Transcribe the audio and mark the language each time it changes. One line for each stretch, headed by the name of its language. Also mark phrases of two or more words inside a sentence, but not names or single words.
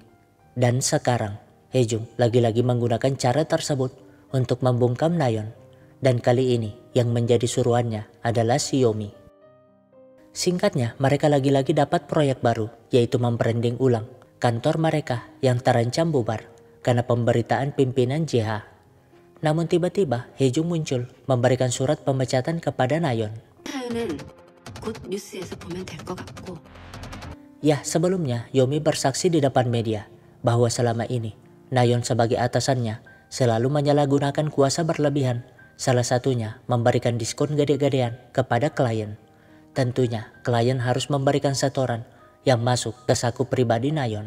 Indonesian: Dan sekarang, Hejung lagi-lagi menggunakan cara tersebut untuk membungkam Nayeon, dan kali ini yang menjadi suruhannya adalah Xiaomi. Singkatnya, mereka lagi-lagi dapat proyek baru, yaitu membranding ulang kantor mereka yang terancam bubar karena pemberitaan pimpinan JH. Namun tiba-tiba Hejung muncul memberikan surat pemecatan kepada Nayeon.
Korean: 사연은 곧 뉴스에서 보면 될 것 같고.
Indonesian: Ya, sebelumnya Yomi bersaksi di depan media bahwa selama ini Nayeon sebagai atasannya selalu menyalahgunakan kuasa berlebihan, salah satunya memberikan diskon gede-gedean kepada klien. Tentunya klien harus memberikan setoran yang masuk ke saku pribadi Nayeon.